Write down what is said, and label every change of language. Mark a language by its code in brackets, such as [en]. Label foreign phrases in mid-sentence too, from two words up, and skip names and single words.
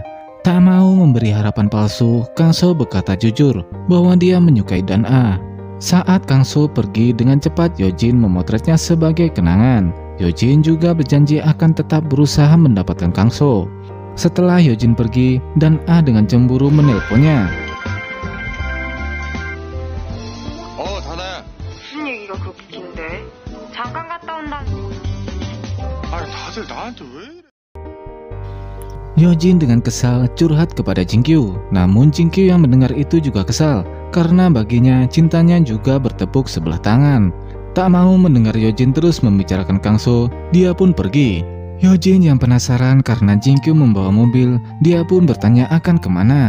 [id] Tak mau memberi harapan palsu, Kang So berkata jujur bahwa dia menyukai Dan A. Saat Kang So pergi dengan cepat, Yojin memotretnya sebagai kenangan. Yojin juga berjanji akan tetap berusaha mendapatkan Kang So. Setelah Yojin pergi, Dan A dengan cemburu menelponnya. [ko] 다나야. 무슨 얘기가 그렇게 긴데? 잠깐 갔다 온다. 아니 다들 나한테 왜 이래? [id] Yojin dengan kesal curhat kepada Jingkyu. Namun Jingkyu yang mendengar itu juga kesal, karena baginya cintanya juga bertepuk sebelah tangan. Tak mau mendengar Yojin terus membicarakan Kang So, dia pun pergi. Yojin yang penasaran karena Jingkyu membawa mobil, dia pun bertanya akan kemana.